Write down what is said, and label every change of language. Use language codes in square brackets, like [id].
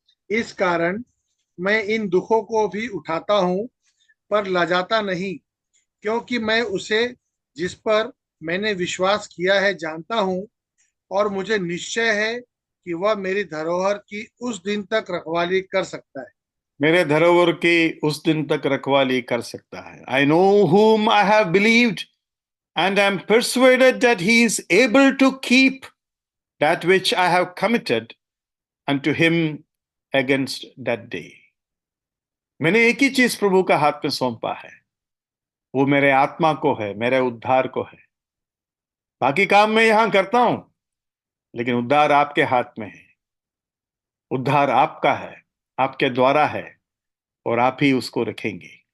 [hi] इस कारण मैं इन दुखों को भी उठाता हूं, पर लजाता नहीं, क्योंकि मैं उसे जिस पर मैंने विश्वास किया है, जानता हूँ, और मुझे निश्चय है कि वह मेरी धरोहर की उस दिन तक रखवाली कर सकता है। मेरे धरोहर की उस दिन तक रखवाली कर सकता है। [en] I know whom I have believed and am persuaded that he is able to keep that which I have committed unto him against that day. [hi] मैंने एक ही चीज प्रभु का हाथ में सौंपा है, वो मेरे आत्मा को है, मेरे उद्धार को है। बाकी काम मैं यहां करता हूं, लेकिन उद्धार आपके हाथ में है। उद्धार आपका है, आपके द्वारा है, और आप ही उसको रखेंगे।